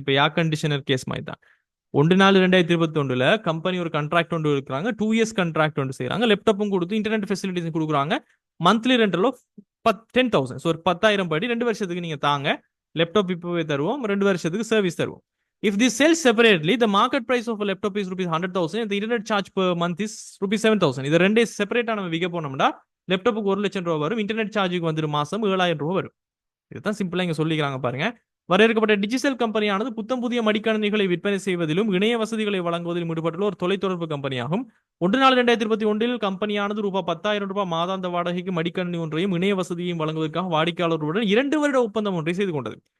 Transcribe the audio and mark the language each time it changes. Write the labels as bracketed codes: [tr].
[ta] இது இப்போ air conditioner case மாதிரி தான். 1/4/2021 கம்பெனி ஒரு கான்ட்ராக்ட் ஒன்று இருக்கிறாங்க, 2 இயர்ஸ் கான்ட்ராக்ட் ஒன்று செய்யறாங்க, லேப்டாப்பும் கொடுத்து இன்டர்நெட் ஃபெசிலிட்டிஸ் கொடுக்குறாங்க, [en] Monthly rental of 10,000. [ta] ஸோ ஒரு 10,000 படி 2 வருஷத்துக்கு நீங்க தாங்க, லேப்டாப் இப்போவே தருவோம், 2 வருஷத்துக்கு சர்வீஸ் தருவோம். [en] If this sells separately, the market price of a laptop is ₹100,000 and the internet charge per month is ₹7,000. [ta] இது ரெண்டே செப்பரேட்டா நம்ம விற்க போனோம்னா லேப்டாப்புக்கு ₹1,00,000 வரும், இன்டர்நெட் சார்ஜுக்கு வந்துடும் மாசம் ₹7,000 வரும். இதுதான் சிம்பிளா இங்க சொல்லிக்கிறாங்க பாருங்க. வரையறுக்கப்பட்ட டிஜிட்டல் கம்பெனியானது புத்தம் புதிய மடிக்கணினிகளை விற்பனை செய்வதிலும் இணைய வசதிகளை வழங்குவதிலும் ஈடுபட்டுள்ள ஒரு தொலைத்தொடர்பு கம்பெனியாகும். 1/4/2021 கம்பெனியானது ₹10,000 மாதாந்த வாடகைக்கு மடிக்கணினி ஒன்றையும் இணைய வசதியையும் வழங்குவதற்காக வாடிக்கையாளர்களுடன் 2 வருட ஒப்பந்தம் ஒன்றை செய்து கொண்டது.